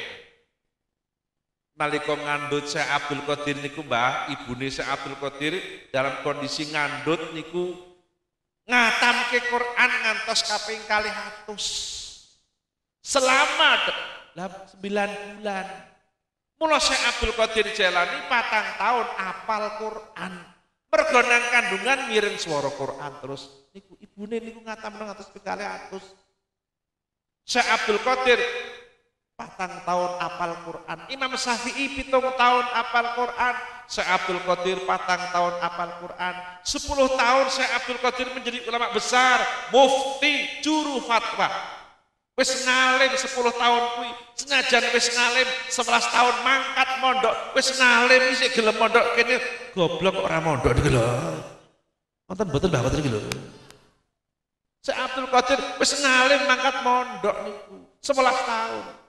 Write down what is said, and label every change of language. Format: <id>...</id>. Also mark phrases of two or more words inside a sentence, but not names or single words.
<jv>Nalika ngandhut Syekh Abdul Qadir niku Mbah, ibune Syekh Abdul Qadir</jv> <id>dalam kondisi</id> <jv>ngandhut niku ngatamke Quran ngantos kaping 200.</jv> <id>selama 9 bulan.</id> <jv>Mula Syekh Abdul Qadir Jailani 4 tahun apal Quran. Mergo nang kandungan miring swara Quran terus niku ibune niku ngatamno ngatus pikale atus. Syekh Abdul Qadir 4 tahun apal Quran. Imam Syafi'i 7 tahun apal Quran. Syekh Abdul Qadir 4 tahun apal Quran.</jv> <id>10 tahun Syekh Abdul Qadir menjadi ulama besar, mufti, juru fatwa.</id> <jv>Wis ngalim 10 tahun kuwi, senajan wis ngalim 11 tahun mangkat mondok, wis ngalim isih gelem mondok kene goblok kok ora mondok iki lho. Wonten mboten Mbah Mboten iki lho. Syekh Abdul Qadir wis ngalim mangkat mondok niku 11 tahun.</jv>